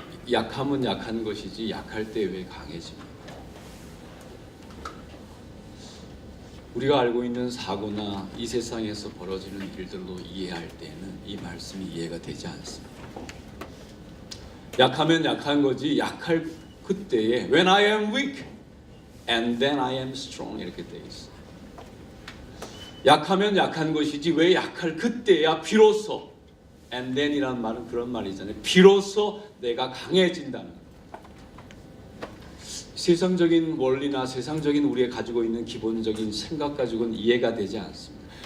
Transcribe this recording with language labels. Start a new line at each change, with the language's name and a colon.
Korean: 약함은 약한 것이지 약할 때 왜 강해집니까? 우리가 알고 있는 사고나 이 세상에서 벌어지는 일들로 이해할 때는 이 말씀이 이해가 되지 않습니다. 약하면 약한 거지 약할 그때에
English: When I am weak and then I am strong
Korean: 이렇게 돼 있어. 약하면 약한 것이지 왜 약할 그때야 비로소 And then이라는 말은 그런 말이잖아요. 비로소 내가 강해진다는 거예요. 세상적인 원리나 세상적인 우리가 가지고 있는 기본적인 생각 가지고는 이해가 되지 않습니다.